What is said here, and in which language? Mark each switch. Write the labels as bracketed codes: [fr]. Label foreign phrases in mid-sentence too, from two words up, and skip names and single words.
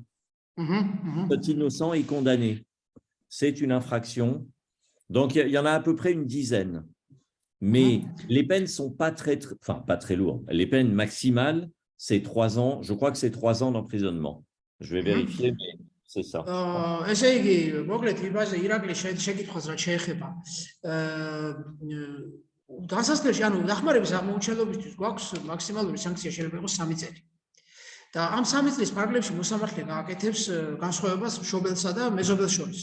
[fr] Cet innocent est condamné. C'est une infraction. Donc, il y en a à peu près une dizaine. Mais les peines ne sont pas très lourdes. Les peines maximales, c'est 3 ans. Je crois que c'est 3 ans d'emprisonnement. Je vais vérifier, mais c'est ça. [ka] ესე იგი, მოკლედ იმაზე ირაკლი შეკითხვას რაც შეეხება განსასწრებში, ანუ დახმარების აღმოუჩენლობისთვის გვაქვს მაქსიმალური სანქცია შეიძლება იყოს 3 წელი. და ამ 3 წლის ფარგლებში მოსამართლე გააკეთებს განსხვავებას მშობელსა და მეზობელს შორის.